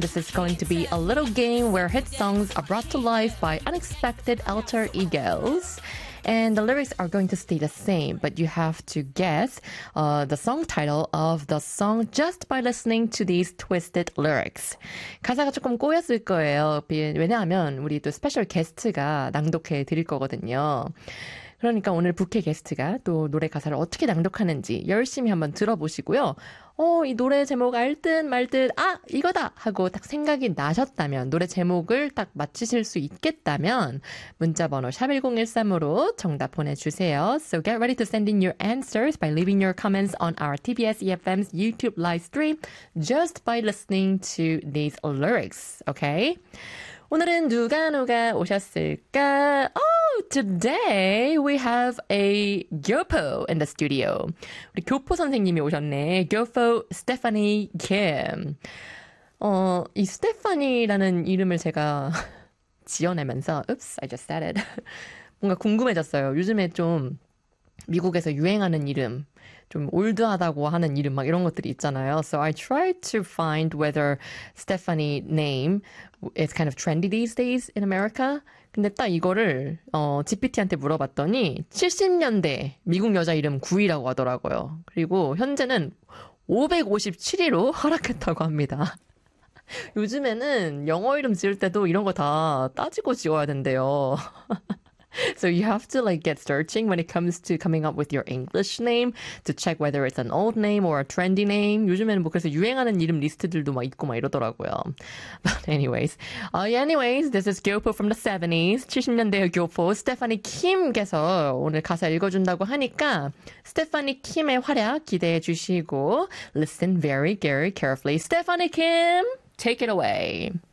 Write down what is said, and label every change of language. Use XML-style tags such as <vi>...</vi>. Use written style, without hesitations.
<en>This is going to be a little game where hit songs are brought to life by unexpected alter egos. And the lyrics are going to stay the same, but you have to guess the song title of the song just by listening to these twisted lyrics.</en> <ko>가사가 조금 꼬였을 거예요. 왜냐하면 우리 또 스페셜 게스트가 낭독해 드릴 거거든요. 그러니까 오늘 부캐 게스트가 또 노래 가사를 어떻게 낭독하는지 열심히 한번 들어보시고요. 이 노래 제목 알든 말든 아 이거다 하고 딱 생각이 나셨다면 노래 제목을 딱 맞히실 수 있겠다면 문자번호 샵1013으로 정답 보내주세요.</ko> <en>So get ready to send in your answers by leaving your comments on our TBS EFM's YouTube live stream just by listening to these lyrics, okay?</en> <ko>오늘은 누가 오셨을까?</ko> <en>Today we have a Gyopo in the studio.</en> <ko>우리 교포 선생님이 오셨네. Gyopo Stephanie Kim. 이 스테파니라는 이름을 제가 지어내면서</ko> <en>Oops, I just said it.</en> <ko>뭔가 궁금해졌어요. 요즘에 좀 미국에서 유행하는 이름, 좀 올드하다고 하는 이름 막 이런 것들이 있잖아요.</ko> <en>So I tried to find whether Stephanie name is kind of trendy these days in America.</en> <ko>근데 딱 이거를 GPT한테 물어봤더니 70년대 미국 여자 이름 9위라고 하더라고요. 그리고 현재는 557위로 하락했다고 합니다. 요즘에는 영어 이름 지을 때도 이런 거 다 따지고 지어야 된대요.</ko> <en>So you have to like get searching when it comes to coming up with your English name to check whether it's an old name or a trendy name.</en> <ko>요즘에는 뭐 그래서 유행하는 이름 리스트들도 막 있고 막 이러더라고요.</ko> <en>But anyways, this is Gyopo from the 70s.</en> <ko>70년대의 교포 스테파니 킴께서 오늘 가사 읽어준다고 하니까 스테파니 킴의 활약 기대해 주시고</ko> <en>listen very, very carefully. 스테파니 킴, take it away.</en>